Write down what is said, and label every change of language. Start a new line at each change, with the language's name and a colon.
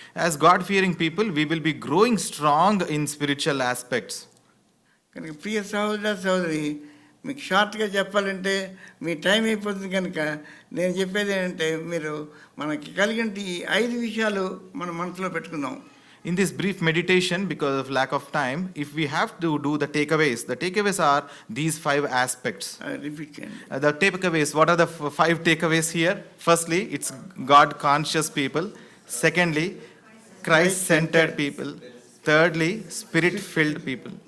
English: As God-fearing people, we will be growing strong in spiritual aspects.
Telugu: కనుక ప్రియ సహోదర సహోదరి, మీకు షార్ట్గా చెప్పాలంటే మీ టైం అయిపోతుంది కనుక నేను చెప్పేది ఏంటంటే మీరు మనకి కలిగిన ఈ 5 విషయాలు మన మనసులో పెట్టుకుందాం.
English: In this brief meditation, because of lack of time, if we have to do the takeaways are these 5 aspects.
Telugu: Repeat చేయండి.
English: The takeaways, what are the 5 takeaways here? Firstly, it's God-conscious people. Secondly, Christ-centered people. Thirdly, Spirit-filled people.